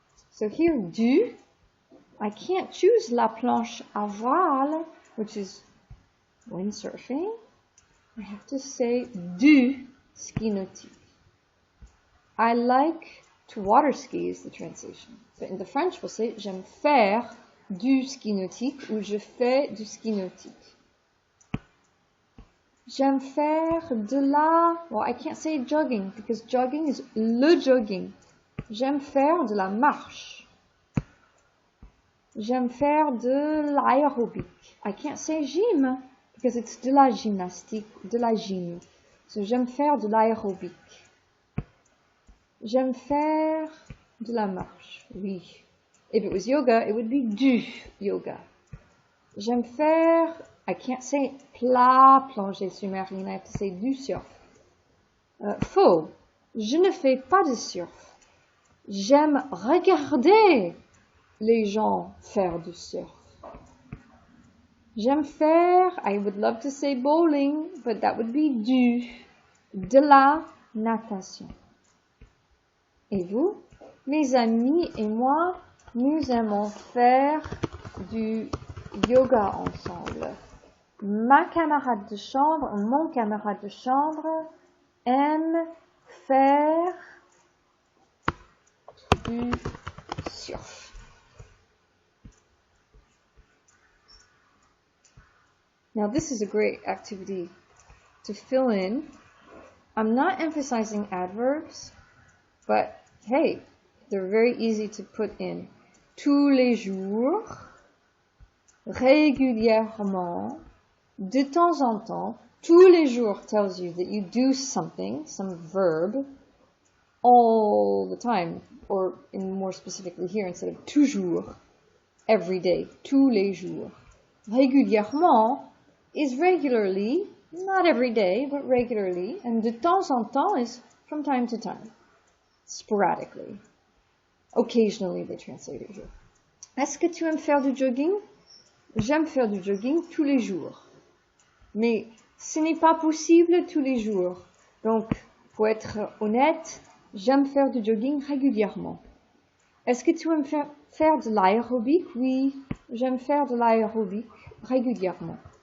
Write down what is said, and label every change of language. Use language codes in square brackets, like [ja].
[en] So here, du, I can't choose [fr] la planche à voile, [en] which is windsurfing. I have to say [fr] du ski nautique. [en] I like to water ski is the translation. But in the French, we'll say [fr] j'aime faire du ski nautique ou je fais du ski nautique. J'aime faire de la... [en] Well, I can't say jogging because jogging is [fr] le jogging. J'aime faire de la marche. J'aime faire de l'aérobic. [en] I can't say gym because it's [fr] de la gymnastique, de la gym. So j'aime faire de l'aérobic. J'aime faire de la marche. Oui. [en] If it was yoga, it would be [fr] du yoga. J'aime faire, [en] I can't say [fr] plat plongée sous-marine, [en] I have to say [fr] du surf. Faux. Je ne fais pas de surf. J'aime regarder les gens faire du surf. J'aime faire, [en] I would love to say bowling, but that would be [fr] de la natation. Et vous? Mes amis et moi, nous aimons faire du yoga ensemble. Ma camarade de chambre, mon camarade de chambre aime faire du surf. [en] Now this is a great activity to fill in. I'm not emphasizing adverbs, but hey, they're very easy to put in. [fr] Tous les jours, régulièrement, de temps en temps. Tous les jours [en] tells you that you do something, some verb, all the time, or in more specifically here, instead of toujours, every day, [fr] tous les jours. [en] Régulièrement is regularly, not every day, but regularly, and [fr] de temps en temps [en] is from time to time, sporadically. Occasionally, they translate it here. [fr] Est-ce que tu aimes faire du jogging? J'aime faire du jogging tous les jours. Mais ce n'est pas possible tous les jours. Donc, pour être honnête, j'aime faire du jogging régulièrement. Est-ce que tu aimes faire de l'aérobic? Oui, j'aime faire de l'aérobic régulièrement.